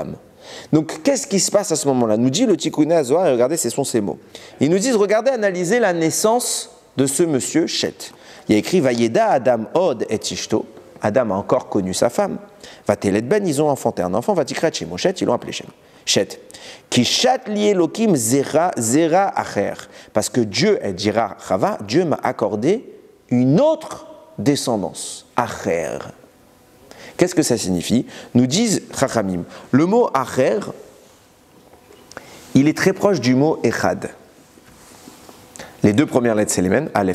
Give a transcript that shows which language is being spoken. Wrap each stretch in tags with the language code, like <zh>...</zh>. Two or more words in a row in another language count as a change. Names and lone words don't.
<fr>Donc, qu'est-ce qui se passe à ce moment-là? Nous dit le Tikkuné Azohar, et regardez, ce sont ces mots. Ils nous disent, regardez, analysez la naissance de ce monsieur Shet. Il y a écrit,</fr> <he>וידע אדם עוד את אשתו.</he> <fr>Adam a encore connu sa femme.</fr> <he>ותלד בן,</he> <fr>ils ont enfanté un enfant.</fr> <he>ותקרא שמו שת,</he> <fr>ils l'ont appelé Shet.</fr> <he>כי שת לי אלקים זרע אחר.</he> <fr>Parce que Dieu, elle dira Chava, Dieu m'a accordé une autre descendance. Acher. Qu'est-ce que ça signifie? Nous disent Chachamim. Le mot acher, il est très proche du mot echad. Les 2 premières lettres, c'est les mêmes,</fr> <he>אלף ריש.</he>